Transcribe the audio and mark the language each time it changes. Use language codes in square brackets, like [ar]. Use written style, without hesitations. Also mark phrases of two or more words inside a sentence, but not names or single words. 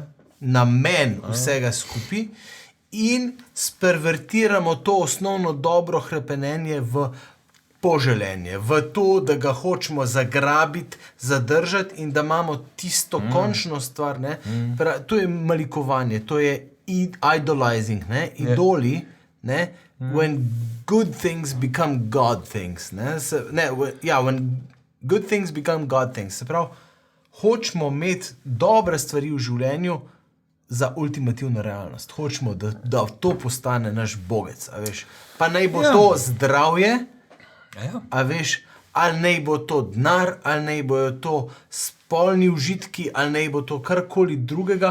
[sl] namen vsega skupaj in spervertiramo to osnovno dobro hrepenenje v poželenje, v to, da ga hočemo zagrabiti, zadržati in da imamo tisto končno stvar. Ne? To je malikovanje, to je idolizing, ne? Idoli, ne? [en] When good things become God things. When good things become God things. [sl] Se pravi, hočemo imeti dobre stvari v življenju za ultimativno realnost. Hočemo, da to postane naš bogec. A veš? Pa naj bo to zdravje, Ja. a veš, ali naj bo to denar, ali naj bojo to spolni užitki, ali naj bo to karkoli drugega.